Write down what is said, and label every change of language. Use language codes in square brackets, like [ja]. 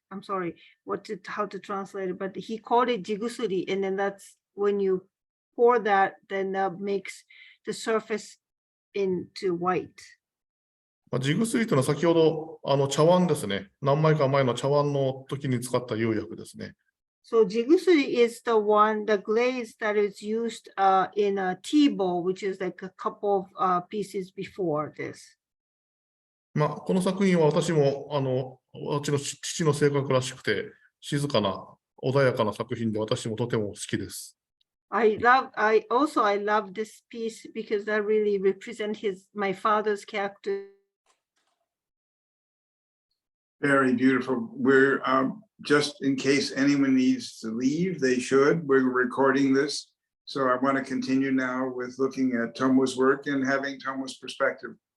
[en] I'm sorry how to translate it, but he called it jigusuri, and then that's when you pour that, then that makes the surface into white. [ja] 地薬というのは先ほど茶碗ですね。何枚か前の茶碗の時に使った釉薬ですね。 [en] So jigusuri is the one, the glaze that is used in a tea bowl, which is like a couple of pieces before this. [ja] まあ、この作品は私も、私の父の性格らしくて、静かな、穏やかな作品で私もとても好きです。 [en] I love this piece because that really represents my father's character. Very beautiful. We're just in case anyone needs to leave, they should. We're recording this. So I want to continue now with looking at Tomo's work and having Tomo's perspective.